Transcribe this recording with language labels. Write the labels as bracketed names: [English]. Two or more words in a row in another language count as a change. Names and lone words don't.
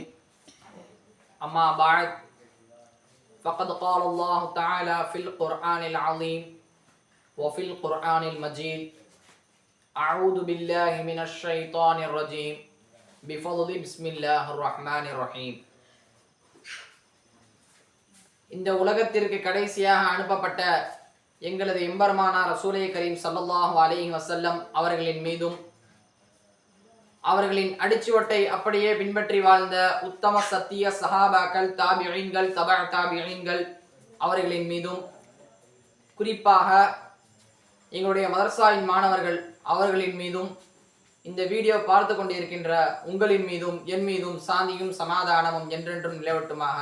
[Arabic] أما بعد فقد قال الله تعالى في القرآن العظيم وفي القرآن المجيد: أعوذ بالله من الشيطان الرجيم بفضل بسم الله الرحمن الرحيم. [Tamil] இந்த உலகத்திற்கு கடைசியாக அனுப்பப்பட்ட எங்களது எம்பெருமானார் ரசூலே கரீம் [Arabic] صلى الله عليه وسلم [Tamil] அவர்களின் மீதும் அவர்களின் அடிச்சுவட்டை அப்படியே பின்பற்றி வாழ்ந்த உத்தம சத்திய சஹாபாக்கள், தாபிஈன்கள், தபஅ தாபிஈன்கள் அவர்களின் மீதும், குறிப்பாக எங்களுடைய மதரசாவின் மாணவர்கள் அவர்களின் மீதும், இந்த வீடியோ பார்த்து கொண்டிருக்கின்ற உங்களின் மீதும் என் மீதும் சாந்தியும் சமாதானமும் என்றென்றும் நிலவட்டுமாக.